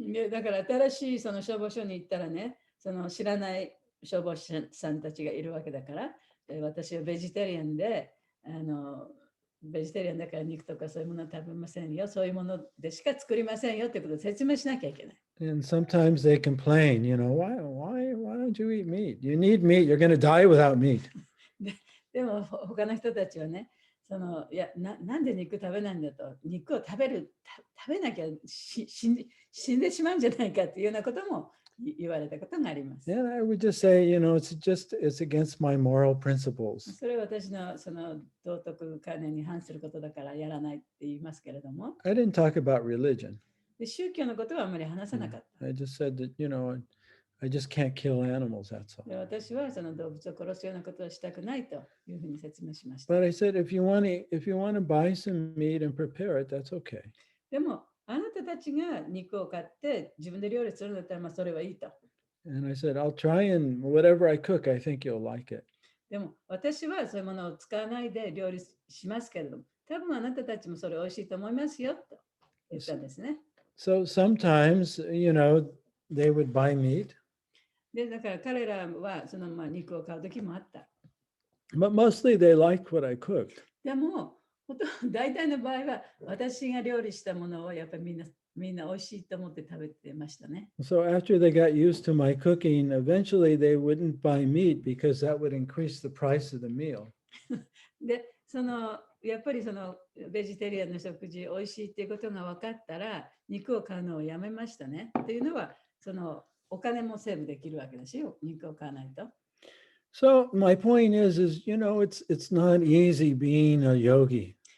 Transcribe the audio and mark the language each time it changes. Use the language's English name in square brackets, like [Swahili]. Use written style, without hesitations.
[Japanese] だから新しいその消防署に行ったらね、その知らない消防士さんたちがいるわけだから、私はベジタリアンで、ベジタリアンだから肉とかそういうものは食べませんよ、そういうものでしか作りませんよってことを説明しなきゃいけない。 [English] And sometimes they complain, why don't you eat meat? You need meat. You're going to die without meat. [Japanese] でも他の人たちはね、なんで肉食べないんだと、肉を食べなきゃ死んでしまうんじゃないかっていうようなことも言われたことがあります。 [English] And I would just say, it's against my moral principles. [Japanese] それは私のその道徳観念に反することだからやらないって言いますけれども。 [English] I didn't talk about religion. [Japanese] で宗教のことはあまり話さなかった。 [English] I just said that, I just can't kill animals, that's all. [Japanese] で私はその動物を殺すようなことをしたくないというふうに説明しました。 [English] But I said, if you want to buy some meat and prepare it, that's okay. [Japanese] でも、あなたたちが肉を買って自分で料理するんだったら、それはいいと。 [English] And I said, I'll try and whatever I cook, I think you'll like it. [Japanese] でも、私はそういうものを使わないで料理しますけれども、多分あなたたちもそれ美味しいと思いますよと言ったんですね。 [English] So sometimes, they would buy meat. [Japanese] で、だから彼らはその肉を買う時もあった。 [English] But mostly they liked what I cooked. [Japanese] でも、大体の場合は私が料理したものをやっぱりみんな美味しいと思って食べてましたね。 [English] So after they got used to my cooking, eventually they wouldn't buy meat because that would increase the price of the meal. [Japanese] で、やっぱりベジタリアンの食事美味しいっていうことが分かったら肉を買うのをやめましたね。というのはお金もセーブできるわけですよ。肉を買わないと。 [English] So my point is it's not easy being a yogi.